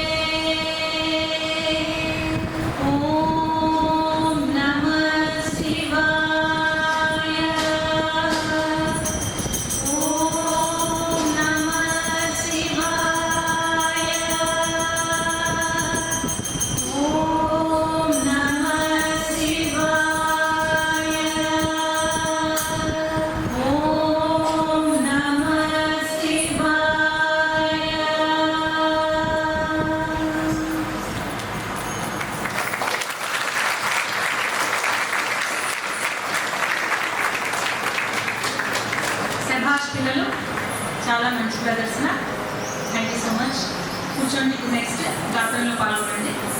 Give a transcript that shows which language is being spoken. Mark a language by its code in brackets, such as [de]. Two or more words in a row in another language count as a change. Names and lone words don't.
[sa] ॐ नमः शिवाय ॐ नमः शिवाय ॐ नमः शिवाय ॐ नमः शिवाय [te] శభాష్ పిల్లలు, చాలా మంచి ప్రదర్శన. [en] thank you so much. [te] కూర్చోండి. నెక్స్ట్ గాత్రంలో పాల్గొనండి.